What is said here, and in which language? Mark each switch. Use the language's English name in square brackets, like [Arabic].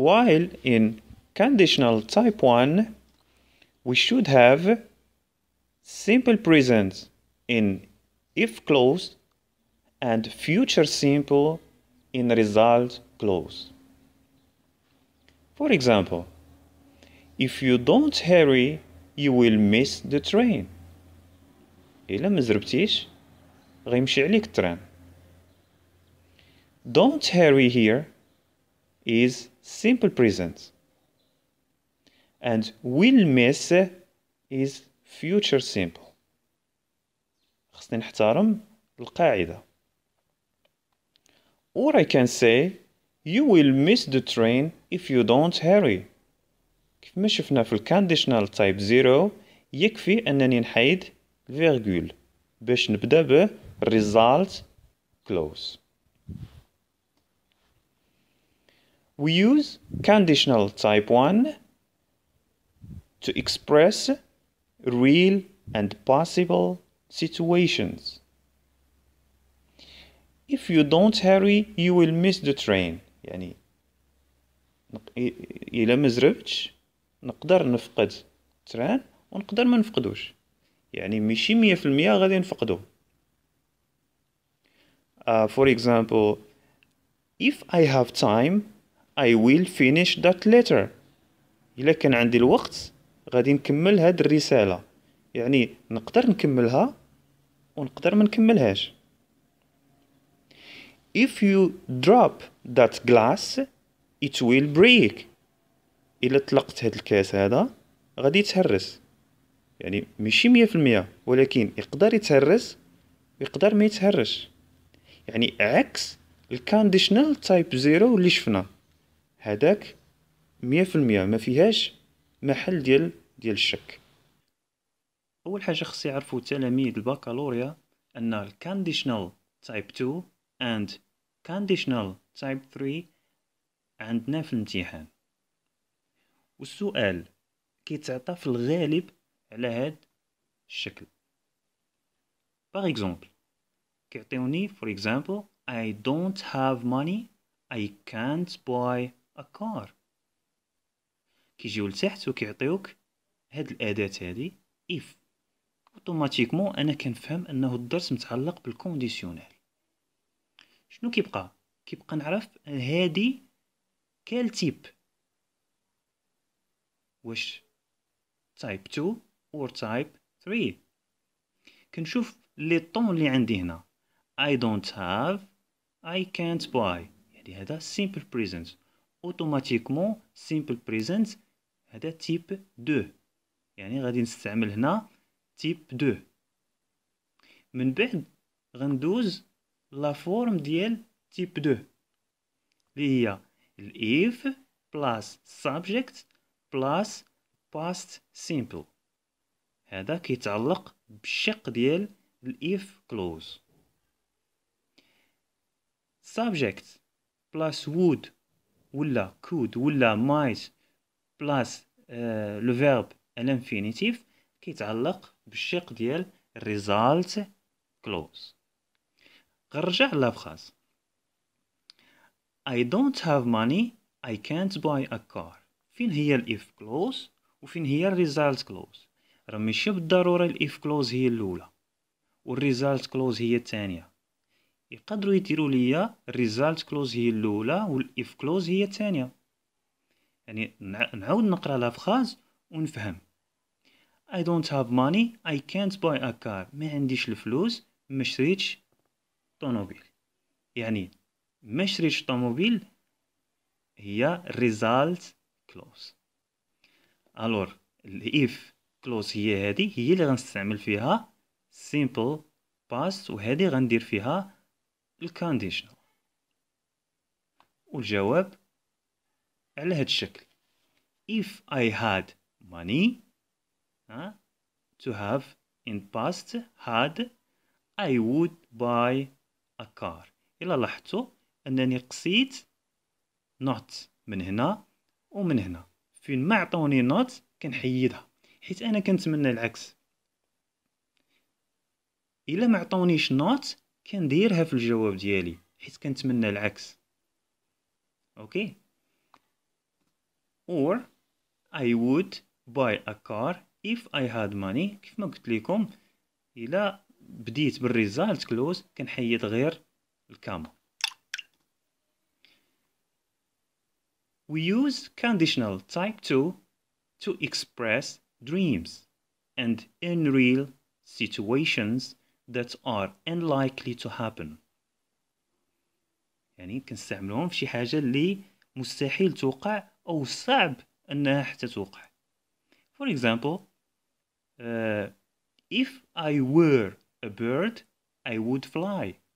[English] While in conditional type 1 we should have simple present in if clause and future simple in result clause. For example, if you don't hurry you will miss the train. [Arabic] إلا ما زربتيش غيمشي عليك التران. [English] Don't hurry here is simple present and will miss is future simple. [Arabic] خصني نحترم القاعدة. [English] Or I can say you will miss the train if you don't hurry. [Arabic] كيف ما شفنا في الكونديشنال تايب 0 يكفي أنني نحيد الفيرغول باش نبدأ ب result clause. [English] We use conditional type 1 to express real and possible situations. If you don't hurry you will miss the train. [Arabic] يعني إلا ما زربتش نقدر نفقد التران ونقدر ما نفقدوش. يعني ماشي 100% غادي نفقدو. [English] For example, if I have time I will finish that letter. [Arabic] إلا كان عندي الوقت غادي نكمل هاد الرسالة. يعني نقدر نكملها ونقدر ما نكملهاش. [English] If you drop that glass it will break. [Arabic] الا طلقت هاد الكاس هذا غادي يتهرس. يعني ماشي 100% ولكن يقدر يتهرس ويقدر ما يتهرش. يعني عكس الكانديشنال تايب 0 اللي شفنا، هذاك 100% ما فيهاش محل ديال الشك. اول حاجه خص يعرفوا تلاميذ البكالوريا ان الكانديشنال تايب 2 [English] and conditional type 3 [Arabic] عندنا في الامتحان، والسؤال كيتعطى في الغالب على هاد الشكل. باغ اكزومبل كيعطيوني [English] for example I don't have money I can't buy a car. [Arabic] كيجيو لتحت وكيعطيوك هاد الاداة هادي if. اوتوماتيكمون انا كنفهم انه الدرس متعلق بالكونديسيونيل. شنو كيبقى نعرف هادي كال تيب، واش تايب 2 or تايب 3. كنشوف لي طون اللي عندي هنا [English] I don't have I can't buy، [Arabic] يعني هذا simple present. اوتوماتيكمون simple present هذا تيب 2، يعني غادي نستعمل هنا تيب 2. من بعد غندوز لا فورم ديال تيب 2 اللي هي if plus subject plus past simple. هذا كيتعلق بالشق ديال الاف كلوز. [English] subject plus would ولا could ولا might plus [French] le verbe à l'infinitif [Arabic] كيتعلق بالشق ديال [English] result clause. [Arabic] غنرجع لافخاز [English] I don't have money I can't buy a car. [Arabic] فين هي الاف كلوز وفين هي الريزالت كلوز؟ راه ماشي بالضروره الاف كلوز هي الاولى والريزالت كلوز هي الثانيه. يقدروا يديروا ليا الريزالت كلوز هي الاولى والاف كلوز هي الثانيه. يعني نعاود نقرا لا فراز ونفهم. [English] I don't have money I can't buy a car. [Arabic] ما عنديش الفلوس ما شريتش طوموبيل. يعني ما شريتش طوموبيل هي result clause. الور الاف كلوز هي هذه هي اللي غنستعمل فيها simple past، وهذه غندير فيها الكونديشنال. [English] والجواب على هذا الشكل if I had money to have in past had I would buy a car. [Arabic] إلا لاحظتوا أنني قصيت not من هنا ومن هنا، فين ما عطوني not كنحيدها حيت أنا كنتمنى العكس. إلا ما عطونيش not كنديرها في الجواب ديالي حيت كنتمنى العكس. [English] Okay or I would buy a car if I had money. [Arabic] كيف ما قلت لكم إلا بديت بالريزالت كلوز كنحيد غير الكاما. [English] We use conditional type 2 to express dreams and unreal situations that are unlikely to happen. [Arabic] يعني كنستعملوهم في شي حاجة اللي مستحيل توقع أو صعب أنها حتى توقع. [English] For example, if I were a bird I would fly.